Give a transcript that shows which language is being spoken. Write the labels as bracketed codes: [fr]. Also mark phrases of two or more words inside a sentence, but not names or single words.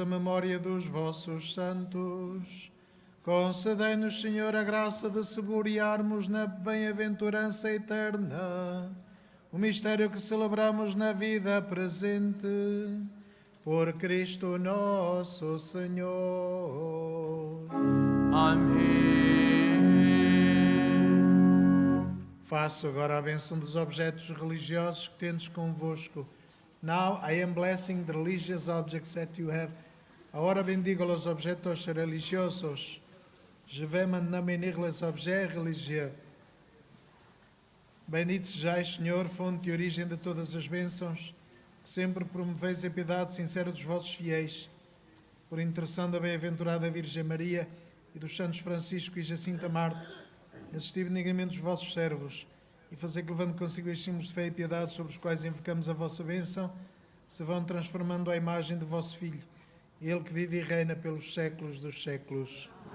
[pt] memória dos vossos santos, concedei-nos, Senhor, a graça de saborearmos na bem-aventurança eterna o mistério que celebramos na vida presente, por Cristo nosso Senhor. Amém. Faço agora a bênção dos objetos religiosos que tendes convosco. [en] Now I am blessing the religious objects that you have. [es] Ahora bendigo los objetos religiosos. [fr] Je vais maintenant bénir les objets religieux. [pt] Bendito sejais, Senhor, fonte e origem de todas as bênçãos, que sempre promoveis a piedade sincera dos vossos fiéis. Por intercessão da bem-aventurada Virgem Maria e dos santos Francisco e Jacinta Marte, assisti benignamente os vossos servos e fazei que, levando consigo estes símbolos de fé e piedade sobre os quais invocamos a vossa bênção, se vão transformando à imagem do vosso Filho, Ele que vive e reina pelos séculos dos séculos.